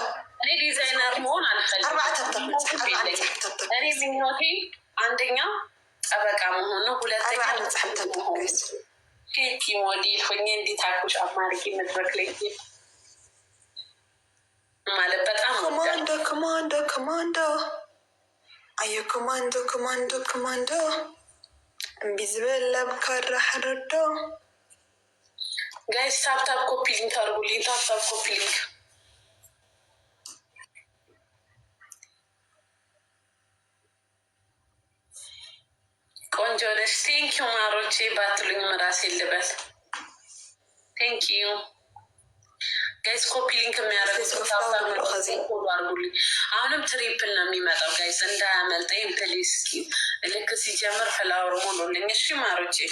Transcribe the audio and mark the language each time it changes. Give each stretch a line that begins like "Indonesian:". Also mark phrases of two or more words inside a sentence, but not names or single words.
Amharic: እኔ ዲዛይነር መሆን አልፈልግም። እኔ ምኞቴ አንደኛ ጠበቃ መሆን ነው፣ ሁለተኛ ኬቲ ሞዴል ሆኜ እንዴት አኩሽ አማርጌ መድረክ ላይ ማለት በጣም
Tigrinya: ኮማንዶ ኮማንዶ ኮማንዶ አየ ኮማንዶ ኮማንዶ ኮማንዶ እምቢ ዝበለ ብካራ ሕረዶ
English: guys tap tap coupling
Amharic: አድርጉልኝ።
English: tap tap coupling
Amharic: ቆንጆ ነሽ። ቴንኪዩ ማሮቼ ባትሉኝም ራሴ ልበል።
English: thank you guys
Amharic: ኮፒሊንክ የሚያደርጉት አድርጉልኝ። አሁንም ትሪፕል ነው የሚመጣው ጋይስ እንዳያመልጠኝ ፕሊዝ። ልክ ሲጀምር ፍላወር ሞሉልኝ። እሺ ማሮቼ